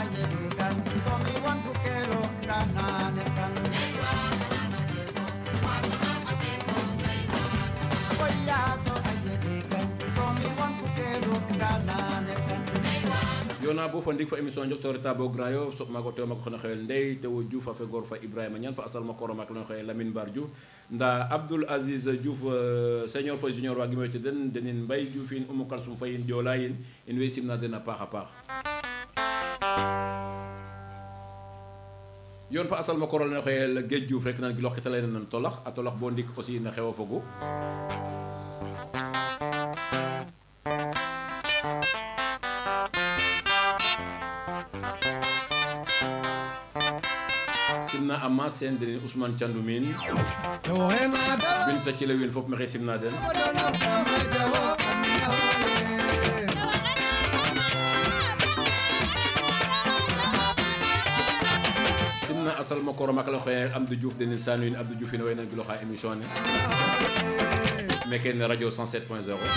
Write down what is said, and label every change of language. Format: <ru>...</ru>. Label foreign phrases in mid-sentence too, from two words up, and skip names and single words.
<srr>yona bo fa ndik fa émission njoktor ta bo Grand Yoff soɓ mago tew mako xene xeyel Ndey Tewo Diouf a fe gor fa Ibrahima Niane fa asal ma koro mak lene xeyel Lamine Bar Diouf nda Abdoul Aziz Diouf senior fo junior wagi moyte den denin Mbaye Diouf in Oumou Kalsoum Fayin Diola yin in way simna den a paax a paax yoon fa asal ma koro lene xeyel Géej Diouf rek nan gilox kitale nan tolax a tolax bo ndik aussi na xewo fogu simna amma sen den Ousmane Thiandoumin binta ci la win fop maxey simna den simna asal ma koro mak la xoye Abdou Diouf den sanuin Abdou Diouf ino way nan giloxa émission ne meke ne radio 107.0</srr>